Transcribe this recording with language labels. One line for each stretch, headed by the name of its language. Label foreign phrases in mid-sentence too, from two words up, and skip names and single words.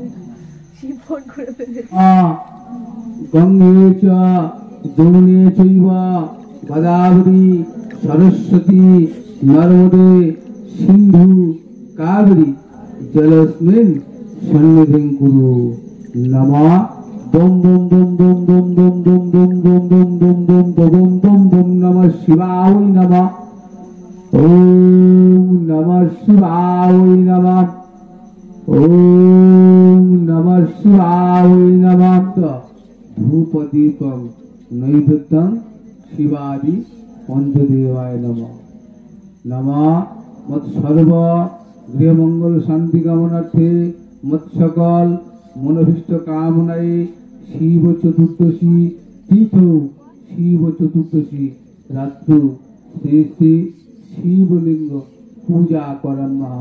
Sanskrit: গঙ্গে চ যমুনে চৈব গোদাবরী সরস্বতী নর্মদে সিন্ধু কাবেরী জলস্মিন সন্নিধিং কুরু নমঃ। বম বম বম বম বম বম বম বম বম বম বম বম বম বম বম নমঃ শিবায় নমঃ। ওম নমঃ শিবায় নমঃ। ওম নমঃ শিবায় নমঃ। ধূপদীপং নৈবেদ্যং শিবাদি পঞ্চদেবায় নমঃ। নমঃ মৎসর্ব গৃহমঙ্গল শান্তি কামনার্থে মৎসকল মনোভীষ্ট কামনায় শিব চতুর্দশী তীর্থ শিব চতুর্দশী রাত্র শ্রী শ্রী শিবলিঙ্গ পূজা করাম্যহম।